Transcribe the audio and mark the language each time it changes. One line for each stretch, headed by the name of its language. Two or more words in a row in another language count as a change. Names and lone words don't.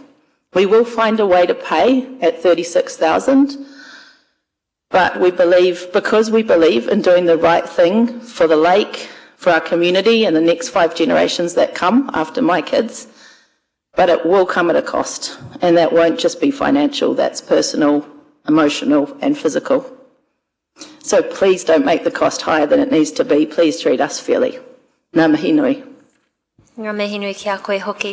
English: We will find a way to pay at $36,000, but because we believe in doing the right thing for the lake, for our community and the next 5 generations that come after my kids, but it will come at a cost, and that won't just be financial, that's personal, emotional and physical. So please don't make the cost higher than it needs to be. Please treat us fairly.
Māori: Ngā mihi nui. Ngā mihi nui ki a koe hoki.